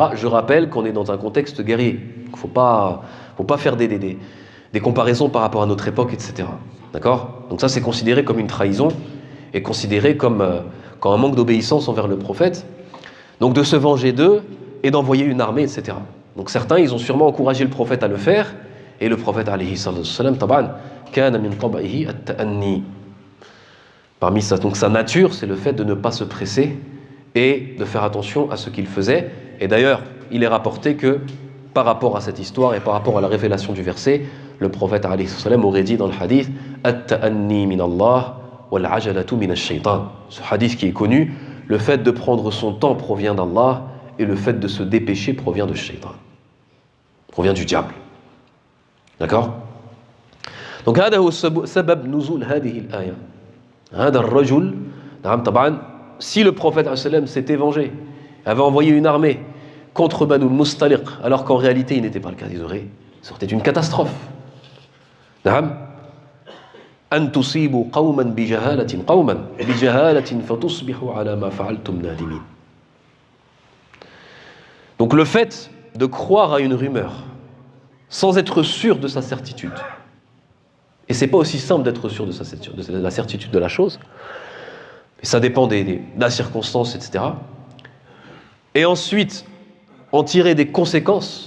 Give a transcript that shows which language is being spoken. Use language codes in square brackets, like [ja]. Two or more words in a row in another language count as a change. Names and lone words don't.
[fr] Je rappelle qu'on est dans un contexte guerrier, il ne faut pas faire des comparaisons par rapport à notre époque, etc. D'accord? Donc ça, c'est considéré comme une trahison, et considéré comme un manque d'obéissance envers le prophète, donc de se venger d'eux et d'envoyer une armée, etc. Donc certains, ils ont sûrement encouragé le prophète à le faire, et le prophète [ar] عليه السلام, كان من طبعه التأني. [fr] Parmi ça, donc sa nature, c'est le fait de ne pas se presser et de faire attention à ce qu'il faisait. Et d'ailleurs, il est rapporté que par rapport à cette histoire et par rapport à la révélation du verset, le prophète [ar] عليه السلام [fr] aurait dit dans le hadith [ar] التأني من الله والعجلة من الشيطان. [fr] Ce hadith qui est connu, le fait de prendre son temps provient d'Allah et le fait de se dépêcher provient de shaytan, provient du diable. D'accord? Donc [ar] هذا هو سبب نزول هذه الآية. هذا الرجل نعم طبعا [fr] si le prophète s'était vengé, avait envoyé une armée contre Banu al-Mustaliq, alors qu'en réalité il n'était pas le cas, c'était une catastrophe. [ar] Naam. أن تصيبوا قوما بجهالة فتصبحوا على ما فعلتم نادمين. [fr] Donc le fait de croire à une rumeur sans être sûr de sa certitude, et c'est pas aussi simple d'être sûr de la certitude de la chose, et ça dépend de la circonstance, etc. Et ensuite en tirer des conséquences.